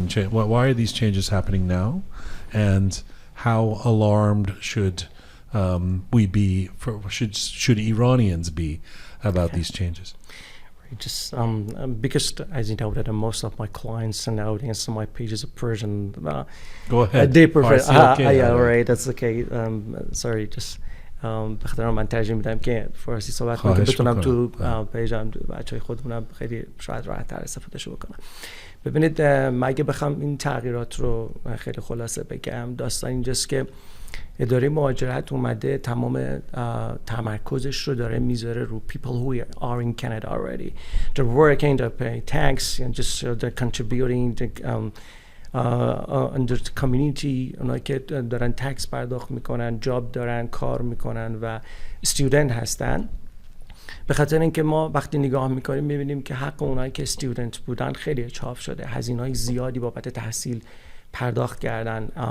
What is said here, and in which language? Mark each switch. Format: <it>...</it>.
<en>Why are these changes happening now, and how alarmed should we be? Should Iranians be about these changes? Just because, as you know, that most of my clients and audience on my pages are Persian. Go ahead. They prefer. okay. Yeah, right. That's okay. Sorry, just</en> <fa>بخاطر من ترجیح میدم که فارسی صحبت کنم که بتونم تو پیجم بچهای خودمونم خیلی شاید راحت‌تر استفادهشو بکنم. ببینید، مگه بخوام این تغییرات رو خیلی خلاصه بگم، داستان اینجاست که اداره مهاجرت اومده تمام تمرکزش رو داره میذاره رو</fa> <en>people who are in Canada already. They're working, they're paying tax, and just they're contributing under the community.</en> <fa>اونایی که دارن تکس پرداخت میکنن، جاب دارن، کار میکنن و استودنت هستن. به خاطر اینکه ما وقتی نگاه میکنیم میبینیم که حق اونایی که استودنت بودن خیلی چاپ شده، هزینه‌های زیادی بابت تحصیل پرداخت کردن.</fa>